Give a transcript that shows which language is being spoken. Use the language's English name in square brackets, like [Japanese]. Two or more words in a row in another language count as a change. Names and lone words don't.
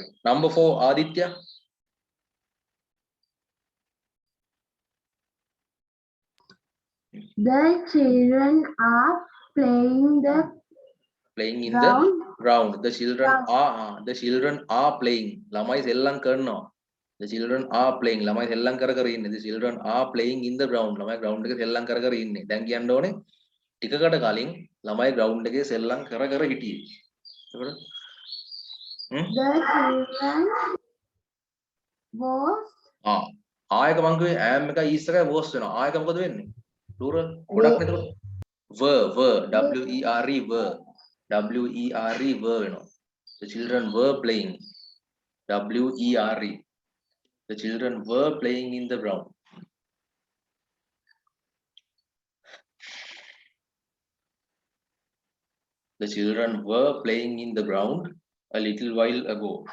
[English] Number 4, Aditya. The children are playing in the ground. The children are playing. [Sinhala] ළමයි සෙල්ලම් කරනවා. [English] The children are playing. [Sinhala] ළමයි සෙල්ලම් කර ඉන්නේ. [English] The children are playing in the ground. [Sinhala] ළමයි ground එකේ සෙල්ලම් කර ඉන්නේ. දැන් කියන්න ඕනේ ටිකකට කලින් ළමයි ground එකේ සෙල්ලම් කර හිටියේ. එතකොට [English] The children was [Sinhala] ආයක මං කිව්වේ am එකයි is එකයි was වෙනවා. ආයක මොකද වෙන්නේ? plural ගොඩක් නේද? [English] were w e r e were වෙනවා. The children were playing. w e r e. The children were playing in the ground. The children were playing in the ground a little while ago.